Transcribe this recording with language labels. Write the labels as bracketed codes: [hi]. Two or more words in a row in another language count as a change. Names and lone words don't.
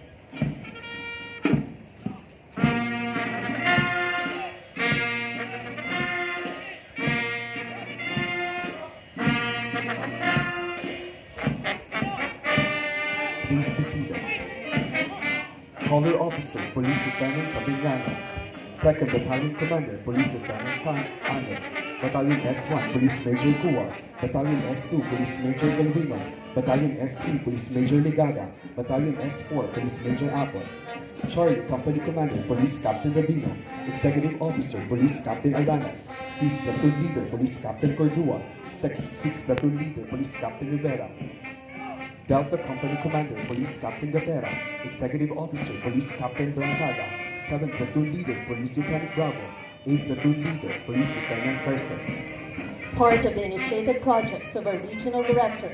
[en] Please be seated. Color Officer, Police Lieutenant Sabiniano. 2nd Battalion Commander, Police Lieutenant Ano. Battalion S1, Police Major Kua. Battalion S2, Police Major Galvino. Battalion S3, Police Major Ligaga. Battalion S4, Police Major Apple. Charlie Company Commander, Police Captain Rabino. Executive Officer, Police Captain Aldanas. 5th Platoon Leader, Police Captain Cordua. 6th Platoon Leader, Police Captain Rivera. Delta Company Commander, Police Captain Gatera. Executive Officer, Police Captain Blancada. 7th Platoon Leader, Police Lieutenant Bravo. 8th Platoon Leader, Police Lieutenant Perses. Part of the initiated projects of our Regional Director.